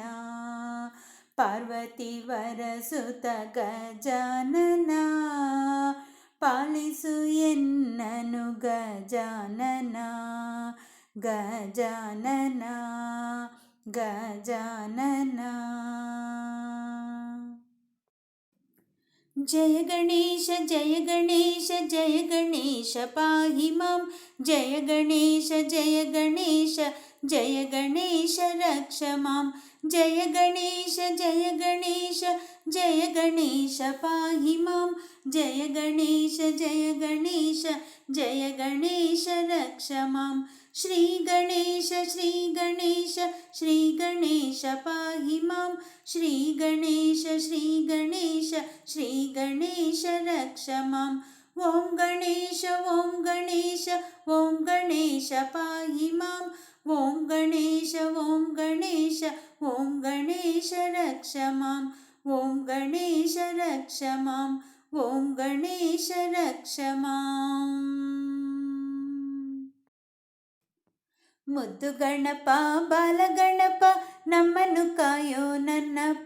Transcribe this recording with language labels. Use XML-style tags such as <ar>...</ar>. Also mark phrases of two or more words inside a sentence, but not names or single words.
<kn>ಪಾರ್ವತಿ ವರಸುತ ಗಜಾನನ, ಪಾಲಿಸು ಎನ್ನನು ಗಜಾನನ. ಗಜಾನನ ಗಜಾನನ.</kn> <sa>ಜಯ ಗಣೇಶ ಜಯ ಗಣೇಶ ಜಯ ಗಣೇಶ ಪಾಹಿ ಮಾಂ. ಜಯ ಗಣೇಶ ಜಯ ಗಣೇಶ ಜಯ ಗಣೇಶ ರಕ್ಷ ಮಾಂ. ಜಯ ಗಣೇಶ ಜಯ ಗಣೇಶ ಜಯ ಗಣೇಶ ಪಾಹಿ ಮಾಂ. ಜಯ ಗಣೇಶ ಜಯ ಗಣೇಶ ಜಯ ಗಣೇಶ ರಕ್ಷ ಮಾಂ. ಶ್ರೀ ಗಣೇಶ ಶ್ರೀ ಗಣೇಶ ಶ್ರೀ ಗಣೇಶ ಪಾಹಿ ಮಾಂ. ಶ್ರೀ ಗಣೇಶ ಶ್ರೀ ಗಣೇಶ ಶ್ರೀ ಗಣೇಶ ರಕ್ಷ ಮಾಂ. ಓಂ ಗಣೇಶ ಓಂ ಗಣೇಶ ಓಂ ಗಣೇಶ ಪಾಹಿ ಮಾಂ. ಓಂ ಗಣೇಶ ಓಂ ಗಣೇಶ ಓಂ ಗಣೇಶ ರಕ್ಷ ಮಾಂ. ಓಂ ಗಣೇಶ ರಕ್ಷ ಮಾಂ. ಓಂ ಗಣೇಶ ರಕ್ಷ ಮಾಂ.</sa> <kn>ಮುದ್ದು ಗಣಪ ಬಾಲಗಣಪ ನಮ್ಮನ್ನು ಕಾಯೋ ನನ್ನಪ್ಪ.</kn>